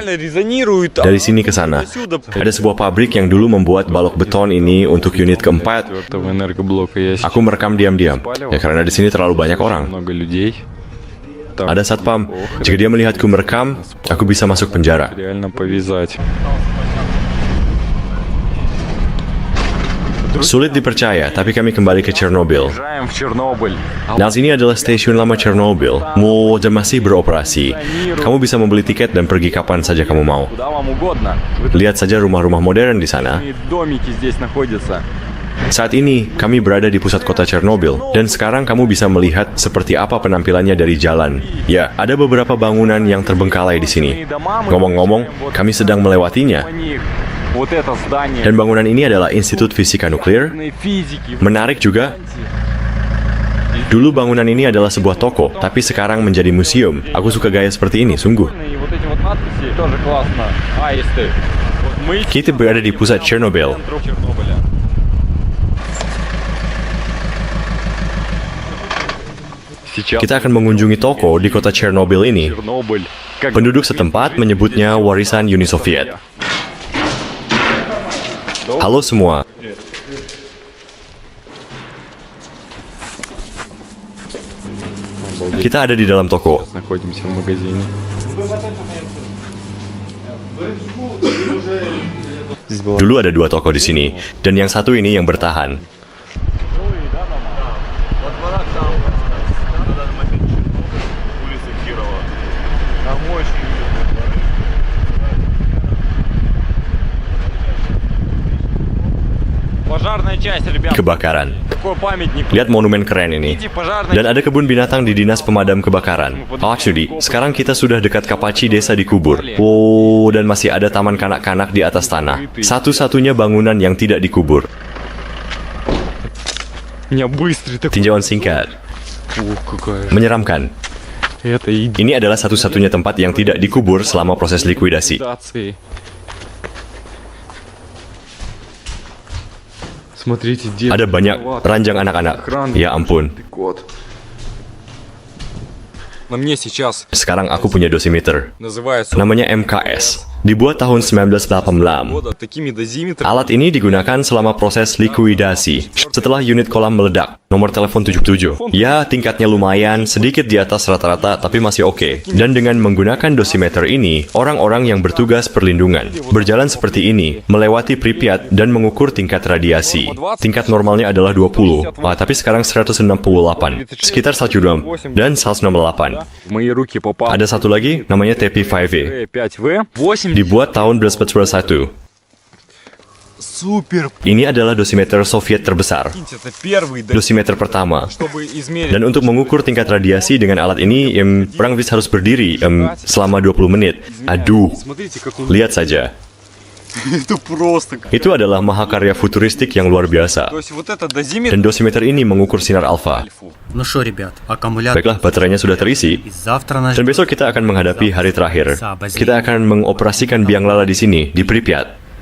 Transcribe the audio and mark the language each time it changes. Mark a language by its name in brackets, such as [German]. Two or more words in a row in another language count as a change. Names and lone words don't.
[Indonesian] Dari sini ke sana. Ada sebuah pabrik yang dulu membuat balok beton ini untuk unit keempat. Aku merekam diam-diam. Ya karena di sini terlalu banyak orang. Ada satpam. Jika dia melihatku merekam, aku bisa masuk penjara. [Russian] Реально повязать. [Indonesian] Sulit dipercaya, tapi kami kembali ke Chernobyl. [Russian] Уезжаем в Чернобыль. [Indonesian] Nah, sini adalah stasiun lama Chernobyl. Dan masih beroperasi. Kamu bisa membeli tiket dan pergi kapan saja kamu mau. [Russian] Куда вам угодно. [Indonesian] Lihat saja rumah-rumah modern di sana. [Russian] И домики здесь находятся. [Indonesian] Saat ini, kami berada di pusat kota Chernobyl, dan sekarang kamu bisa melihat seperti apa penampilannya dari jalan. Ya, ada beberapa bangunan yang terbengkalai di sini. Ngomong-ngomong, kami sedang melewatinya. [Russian] Вот это здание. [Indonesian] Dan bangunan ini adalah Institut Fisika Nuklir. [Russian] Физики. [Indonesian] Menarik juga, dulu bangunan ini adalah sebuah toko, tapi sekarang menjadi museum. Aku suka gaya seperti ini, sungguh. [Russian] И вот эти вот надписи тоже классно. Аисты. Вот мы [Indonesian] Kita berada di pusat Chernobyl. [Russian] центр Чернобыля. Сейчас [Indonesian] Kita akan mengunjungi toko di kota Chernobyl ini. [Russian] Чернобыль. Как [Indonesian] Penduduk setempat menyebutnya warisan Uni Soviet. Halo semua. Kita ada di dalam toko. [Russian] находимся в магазине. Здесь была [Indonesian] Dulu ada 2 toko di sini, dan yang satu ini yang bertahan. [Russian] пожарная часть, ребят. [Indonesian] Kebakaran. [Russian] Такой памятник. [Indonesian] Lihat monumen keren ini. [Russian] Видите, пожарная. [Indonesian] Dan ada kebun binatang di dinas pemadam kebakaran. Oh, actually, sekarang kita sudah dekat Kapachi desa dikubur. Oh, dan masih ada taman kanak-kanak di atas tanah. Satu-satunya bangunan yang tidak dikubur. [Russian] У меня быстрый такой. [Indonesian] Tinjauan singkat. [Russian] Ух, какая. [Indonesian] Menyeramkan. [Russian] Это [Indonesian] Ini adalah satu-satunya tempat yang tidak dikubur selama proses likuidasi. [Russian] идентификации. Смотрите, дед. [Indonesian] Ada banyak ranjang anak-anak. Ya ampun. [Russian] Год. На мне сейчас [Indonesian] Sekarang aku punya dosimeter. [Russian] называется [Indonesian] Namanya MKS. Dibuat tahun 1986. [Russian] года такими дозиметрами. [Indonesian] Alat ini digunakan selama proses likuidasi. Setelah unit kolam meledak, nomor telepon 77. Ya, tingkatnya lumayan, sedikit di atas rata-rata, tapi masih oke. Dan dengan menggunakan dosimeter ini, orang-orang yang bertugas perlindungan berjalan seperti ini, melewati Pripyat dan mengukur tingkat radiasi. Tingkat normalnya adalah 20, tapi sekarang 168, sekitar 1 dan 168. [Russian] В мои руки попал [Indonesian] Ada satu lagi, namanya TP5V. [Russian] 5В. 8. [Indonesian] Dibuat tahun 1941. [Russian] Супер. [Indonesian] Ini adalah dosimeter Soviet terbesar. [Russian] Это первый, [Indonesian] Dosimeter pertama. [Russian] чтобы измерить. [Indonesian] Dan untuk mengukur tingkat radiasi dengan alat ini, orang harus berdiri selama 20 menit. Aduh, [Russian] Смотрите, как он. [Indonesian] lihat saja. [Russian] Это просто. [Indonesian] Itu adalah mahakarya futuristik yang luar biasa. [Russian] То есть вот это дозиметр. [Indonesian] Dan dosimeter ini mengukur sinar alfa. [Russian] Ну что, ребят, аккумулятор. [Indonesian] Baiklah, baterainya sudah terisi. [Russian] И завтра нас [Indonesian] Dan besok kita akan menghadapi hari terakhir. Kita akan mengoperasikan biang lala di sini, di Pripyat.